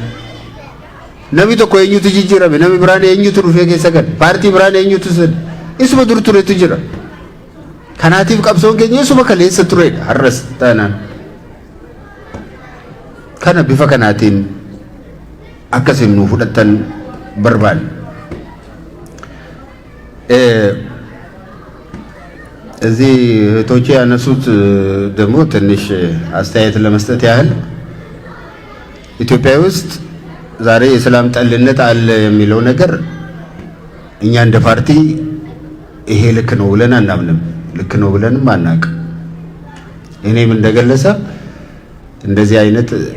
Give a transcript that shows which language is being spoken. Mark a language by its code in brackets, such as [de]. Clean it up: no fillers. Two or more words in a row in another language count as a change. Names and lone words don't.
[om] Nami tokko eenyutu jijjiirame? Nami biraan eenyutu dhufee keessa gad? Paartii biraan eenyutu sad? Isuma dur turetu jira. Kanaatiif qabsoon keenya isuma kaleessa turedha har'as taanaan. Kana bifa kanaatiin akkasiin nu fudhattan barbaanne. [am] እዚህ እህቶቼ ያነሱት ደግሞ ትንሽ አስተያየት ለመስጠት ያህል ኢትዮጵያ ውስጥ ዛሬ የሰላም ጠልነት አለ የሚለው ነገር እኛ እንደ ፓርቲ ይሄ ልክ ነው ብለን አናምንም። ልክ ነው ብለንም አናውቅ። እኔም እንደገለጸ እንደዚህ አይነት